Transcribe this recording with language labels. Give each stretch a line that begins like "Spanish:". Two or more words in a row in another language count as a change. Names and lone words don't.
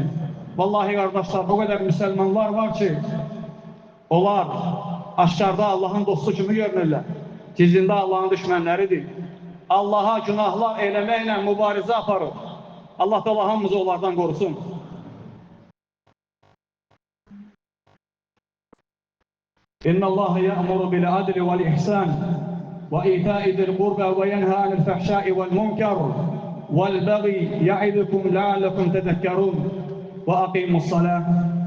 Azerbaijani: Vallahi kardeşler, o kadar Müslümanlar var ki, onlar aşkarda Allah'ın dostu kimi görünürlər. Gizlində Allah'ın düşmənləridir. Allah'a günahlar eləməklə mübarizə aparır. Allah da hamımızı onlardan qorusun.
Arabic: إن الله يأمر بالعدل والإحسان وإيتاء ذي القربى وينهى عن الفحشاء والمنكر والبغي يعظكم لعلكم تذكرون وأقيموا الصلاة.